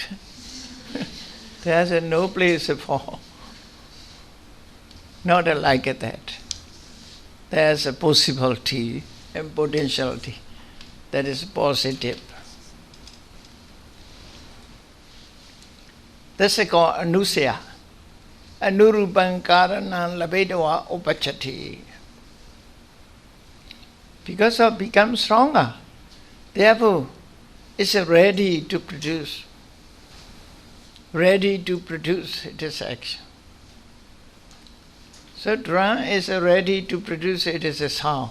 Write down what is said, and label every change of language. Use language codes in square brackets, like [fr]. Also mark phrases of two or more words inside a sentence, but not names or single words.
[en] There's no place for. Not like that. There's a possibility and potentiality that is positive. This is called anusaya. [pi] Anurupan karanam labedava upachati. [en] Because of become stronger, therefore it's ready to produce. Ready to produce this action. So drum is ready to produce it as a sound.